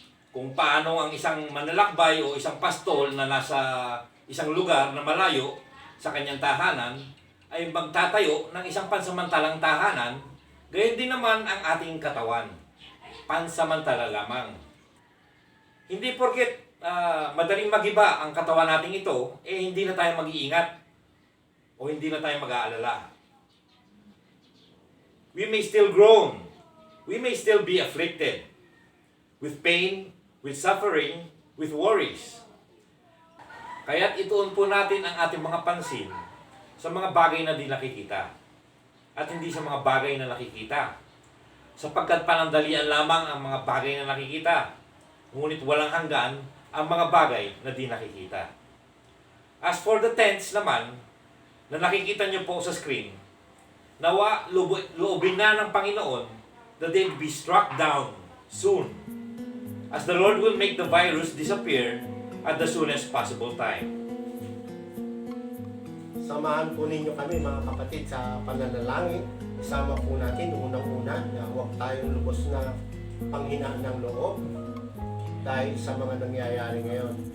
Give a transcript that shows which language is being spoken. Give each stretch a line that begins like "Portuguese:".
Filipino: Kung paano ang isang manlalakbay o isang pastol na nasa isang lugar na malayo sa kanyang tahanan ay magtatayo ng isang pansamantalang tahanan, gayon din naman ang ating katawan. Pansamantala lamang. Hindi porket madaling magiba ang katawan natin ito, hindi na tayo mag-iingat o hindi na tayo mag-aalala.
English: We may still groan. We may still be afflicted with pain, with suffering, with worries.
Filipino: Kaya't ituon po natin ang ating mga pansin sa mga bagay na di nakikita at hindi sa mga bagay na nakikita. Sapagkat panandalian lamang ang mga bagay na nakikita, ngunit walang hanggan ang mga bagay na di nakikita.
English: As for the tents
Filipino: naman, na nakikita nyo po sa screen, nawa loobin na ng Panginoon
English: that they'll be struck down soon, as the Lord will make the virus disappear at the soonest possible time.
Filipino: Samahan po ninyo kami mga kapatid sa pananalangin. Isama po natin unang-una na huwag tayong lubos na panghinaan ng loob dahil sa mga nangyayari ngayon.